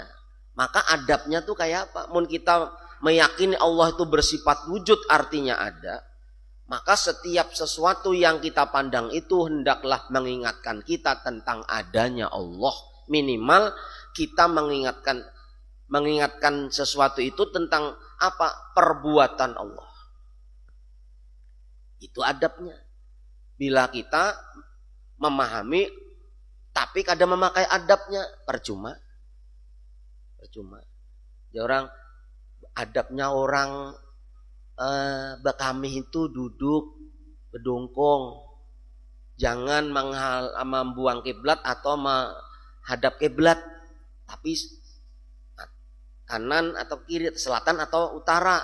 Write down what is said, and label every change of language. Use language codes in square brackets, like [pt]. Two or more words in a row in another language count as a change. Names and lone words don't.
[id] Maka adabnya tuh kayak apa? Mun kita meyakini Allah itu bersifat wujud, artinya ada, maka setiap sesuatu yang kita pandang itu hendaklah mengingatkan kita tentang adanya Allah. Minimal kita mengingatkan sesuatu itu tentang apa? Perbuatan Allah. Itu adabnya. Bila kita memahami tapi kadang memakai adabnya, percuma. Ya orang adabnya orang kami itu duduk berdongkong, jangan membuang kiblat atau menghadap kiblat, tapi kanan atau kiri, selatan atau utara.